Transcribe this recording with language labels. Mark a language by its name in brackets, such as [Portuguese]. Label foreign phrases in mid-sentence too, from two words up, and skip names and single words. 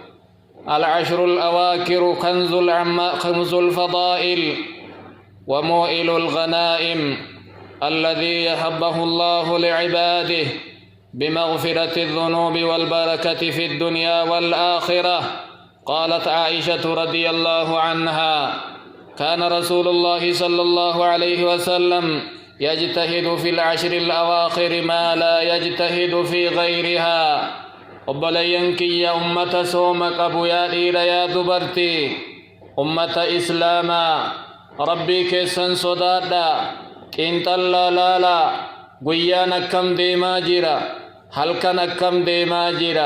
[Arabic] العشر الأواخر كنز الفضائل وموئل الغنائم الذي يهبه الله لعباده بمغفرة الذنوب والبركة في الدنيا والآخرة. قالت عائشة رضي الله عنها: كان رسول الله صلى الله عليه وسلم يجتهد في العشر الأواخر ما لا يجتهد في غيرها. [Oromo] obboleeyyankii ya ummata sooma qabu yaa dhiira yaa dubartii, ummata islaamaa rabbii keessan sodaadha, qiinxallaa laala, guyyaan akkam deemaa jira, halkan akkam deemaa jira.